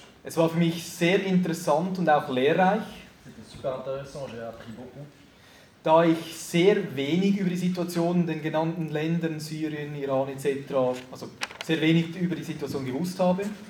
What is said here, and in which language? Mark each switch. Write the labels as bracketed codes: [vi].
[de] Es war für mich sehr interessant und auch lehrreich. [fr] C'était super intéressant, j'ai appris beaucoup. [de] Da ich sehr wenig über die Situation in den genannten Ländern, Syrien, Iran etc., also sehr wenig über die Situation gewusst habe.